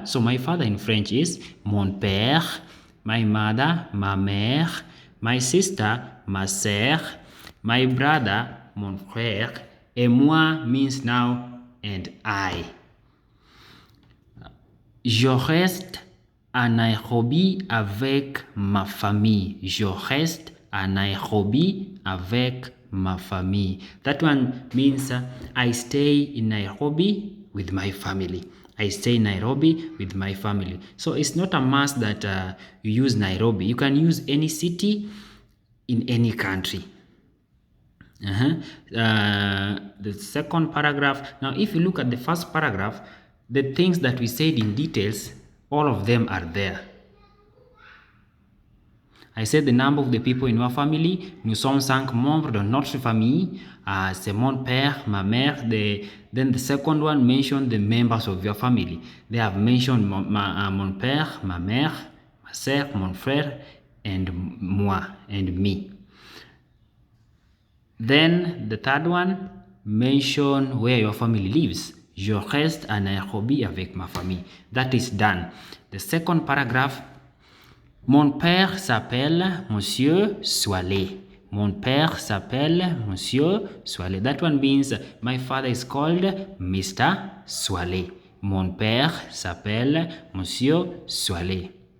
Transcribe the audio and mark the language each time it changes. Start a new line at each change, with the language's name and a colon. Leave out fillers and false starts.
English: So my father in French is
French: mon père,
English: my mother,
French: ma mère,
English: my sister,
French: ma sœur,
English: my brother,
French: mon frère, et moi
English: means now and I.
French: Je reste à Nairobi avec ma famille. Je reste à Nairobi avec ma famille.
English: That one means I stay in Nairobi with my family. I stay in Nairobi with my family. So it's not a must that you use Nairobi. You can use any city in any country. The second paragraph. Now, if you look at the first paragraph, the things that we said in details, all of them are there. I said the number of the people in your family.
French: Nous sommes 5 membres dans notre famille. C'est mon père, ma mère.
English: Then the second one mentioned the members of your family. They have mentioned
French: mon père, ma mère, ma sœur, mon frère,
English: and moi, and me. Then the third one, mention where your family lives.
French: Je reste à Nairobi avec ma famille.
English: That is done. The second paragraph.
French: Mon père s'appelle Monsieur Swale. Mon père s'appelle Monsieur Swale.
English: That one means my father is called Mr. Swale.
French: Mon père s'appelle Monsieur Swale.